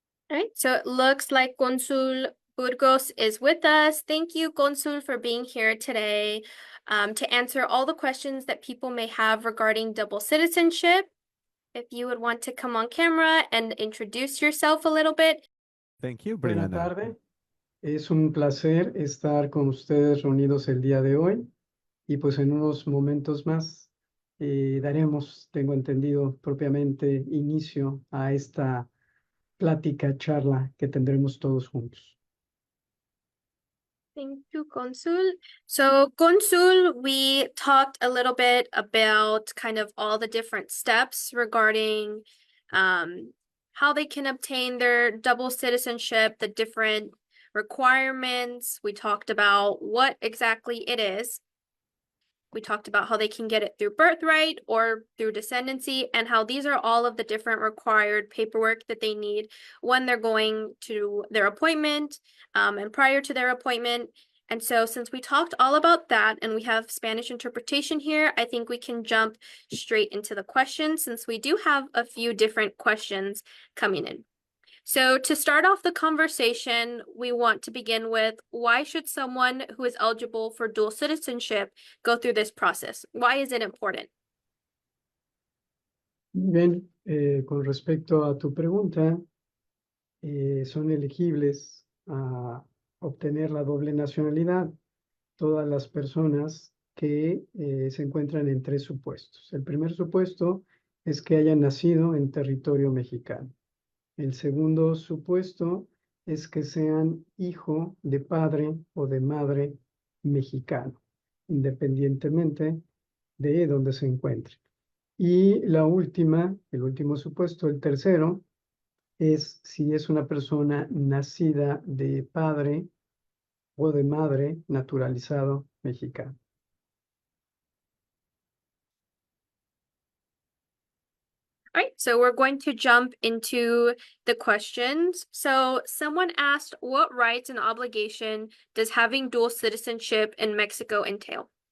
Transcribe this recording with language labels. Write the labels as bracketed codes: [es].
[en] All right, so it looks like Consul Burgos is with us. Thank you, Consul, for being here today to answer all the questions that people may have regarding double citizenship. If you would want to come on camera and introduce yourself a little bit. Thank you, [es] Buenas [en] Brianna. [es] tardes. Es un placer estar con ustedes reunidos el día de hoy y pues en unos momentos más daremos, tengo entendido, propiamente inicio a esta plática, charla que tendremos todos juntos. [en] Thank you, Consul. So, Consul, we talked a little bit about kind of all the different steps regarding how they can obtain their double citizenship, the different requirements. We talked about what exactly it is. We talked about how they can get it through birthright or through descendancy, and how these are all of the different required paperwork that they need when they're going to their appointment and prior to their appointment. And so since we talked all about that and we have Spanish interpretation here, I think we can jump straight into the questions since we do have a few different questions coming in. So to start off the conversation, we want to begin with why should someone who is eligible for dual citizenship go through this process? Why is it important? [es] Bien, con respecto a tu pregunta, son elegibles a obtener la doble nacionalidad todas las personas que se encuentran en 3 supuestos. El primer supuesto es que hayan nacido en territorio mexicano. El segundo supuesto es que sean hijo de padre o de madre mexicano, independientemente de donde se encuentren. Y la última, el último supuesto, el tercero, es si es una persona nacida de padre o de madre naturalizado mexicano. [en] All right, so we're going to jump into the questions. So someone asked, what rights and obligation does having dual citizenship in Mexico entail?